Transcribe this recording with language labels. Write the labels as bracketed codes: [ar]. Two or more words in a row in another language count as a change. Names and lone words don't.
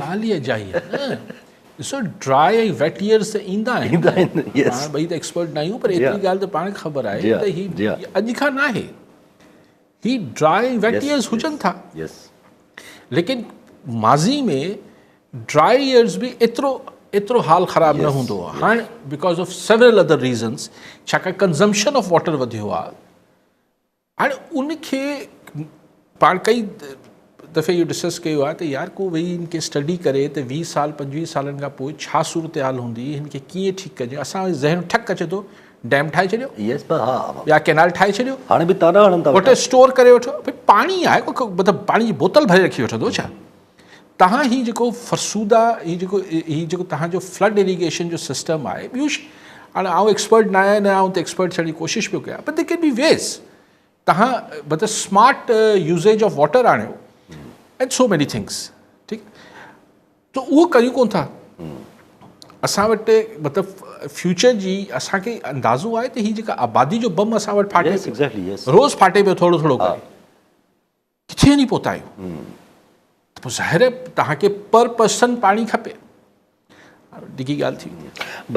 [sd] ॻाल्हि ई अजाई आहे न ॾिसो ड्राई ऐं [en] wet years [sd] त ईंदा आहिनि पाण ॿई त एक्सपर्ट न आहियूं पर एतिरी ॻाल्हि त पाण खे ख़बर आहे त ही अॼु खां न आहे ही [en] dry wet years [sd] हुजनि था लेकिन माज़ी में [en] dry years [sd] बि एतिरो हाल ख़राबु न हूंदो आहे हाणे [en] because of several other reasons [sd] छाकाणि [en] consumption of water [sd] वधियो आहे हाणे उनखे पाण कई दफ़े इहो डिस्कस कयो आहे त यार को वेही हिनखे स्टडी करे त 20 साल 25 सालनि खां पोइ छा सूरत हाल हूंदी हिनखे कीअं ठीकु कजे असांजो ज़हन ठक अचे थो डैम ठाहे छॾियो या केनाल ठाहे छॾियो हाणे बि ताना हणनि था वटि स्टोर करे वठो भई पाणी आहे मतिलबु पाणी जी बोतल भरे रखी वठंदो छा तव्हां हीउ जेको फरसूदा हीउ जेको तव्हांजो [en] flood irrigation [sd] जो सिस्टम आहे ॿियूं हाणे आउं एक्सपर्ट न आहियां न आउं त एक्सपर्ट थियण जी कोशिशि पियो कयां [en] but there can be ways [sd] तव्हां मतिलबु [en] smart usage of water [sd] आणियो [en] and so many things [sd] ठीकु त उहो कयूं कोन था असां वटि मतिलबु फ्यूचर जी असांखे अंदाज़ो आहे त हीअ जेका आबादी जो बम असां वटि फाटे रोज़ु फाटे पियो थोरो थोरो करे किथे वञी पहुता आहियूं त पोइ ज़ाहिर आहे तव्हांखे [en] per person [sd] पाणी खपे डिघी ॻाल्हि थी